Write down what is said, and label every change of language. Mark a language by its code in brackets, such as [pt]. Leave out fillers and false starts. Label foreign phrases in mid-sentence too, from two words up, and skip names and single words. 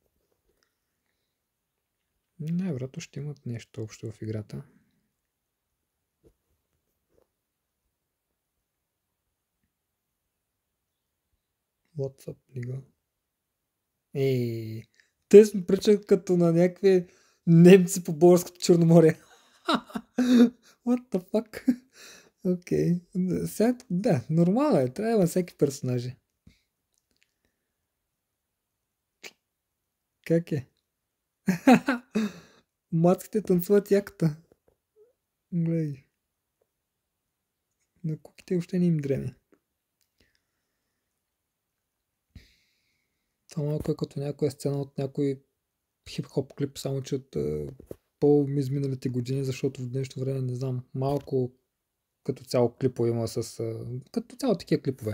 [bg] Най-вероятно ще имат нещо общо в играта. WhatsApp лига. Те се причат като на някакви немци по българското Черноморие. [en] What the fuck? [bg] Окей. Да, нормално е. Трябва да има всеки персонажи. Как е? Мацките танцуват яката. Гледай. На куките още не им дреме. Това малко е като някоя сцена от някой хип-хоп клип, само че от по-изминалите години, защото в днешно време не знам, малко като цяло клипове има като цяло такива клипове.